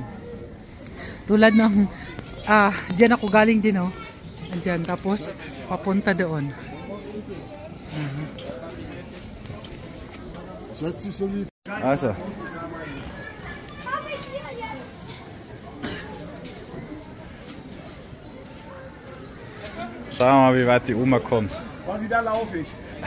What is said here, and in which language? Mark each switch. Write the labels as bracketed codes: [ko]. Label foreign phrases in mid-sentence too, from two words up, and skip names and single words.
[tl] Tulad ng, dyan ako galing din oh. Dyan, tapos papunta doon. [de] Also. Schauen wir mal, wie weit die Oma kommt. Quasi da laufe ich.